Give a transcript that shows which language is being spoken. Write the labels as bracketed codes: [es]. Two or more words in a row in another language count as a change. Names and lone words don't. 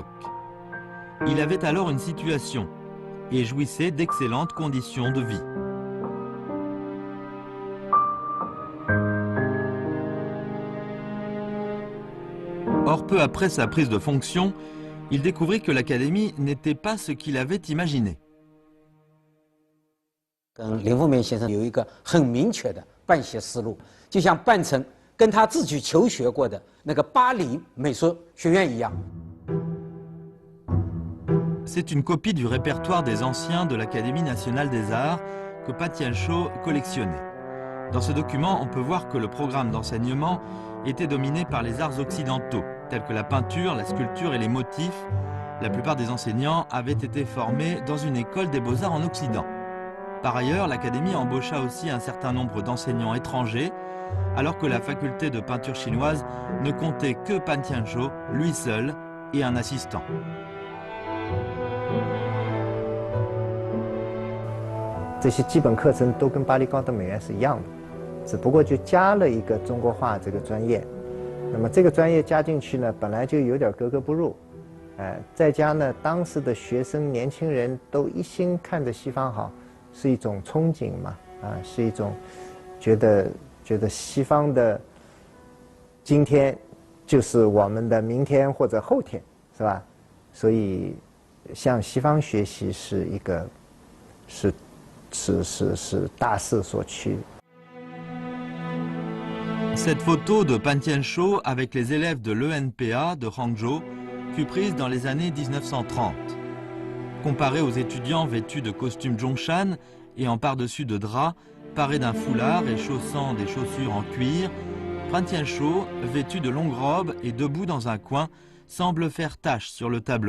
[fr] Il avait alors une situation et jouissait d'excellentes conditions de vie. Or, peu après sa prise de fonction, il découvrit que l'académie n'était pas ce qu'il avait imaginé. [zh] 跟林凤眠先生有一个很明确的办学思路，就像办成跟他自己求学过的那个巴黎美术学院一样。 [fr] C'est une copie du répertoire des anciens de l'Académie nationale des arts que Patiencho collectionnait. Dans ce document, on peut voir que le programme d'enseignement était dominé par les arts occidentaux, tels que la peinture, la sculpture et les motifs. La plupart des enseignants avaient été formés dans une école des beaux-arts en Occident. Par ailleurs, l'Académie embaucha aussi un certain nombre d'enseignants étrangers, alors que la faculté de peinture chinoise ne comptait que Patiencho, lui seul, et un assistant. [zh] 这些基本课程都跟巴黎高等美院是一样的，只不过就加了一个中国画这个专业。那么这个专业加进去呢，本来就有点格格不入，再加呢，当时的学生年轻人都一心看着西方好，是一种憧憬嘛，是一种觉得西方的今天就是我们的明天或者后天，是吧？所以向西方学习是一个是大势所趋。 [fr] Cette photo de Patiencho avec les élèves de l'ENPA de Hangzhou fut prise dans les années 1930. Comparée aux étudiants vêtus de costumes Zhongshan et en par-dessus de drap, parés d'un foulard et chaussant des chaussures en cuir, Patiencho, vêtu de longues robes et debout dans un coin, semble faire tache sur le tableau.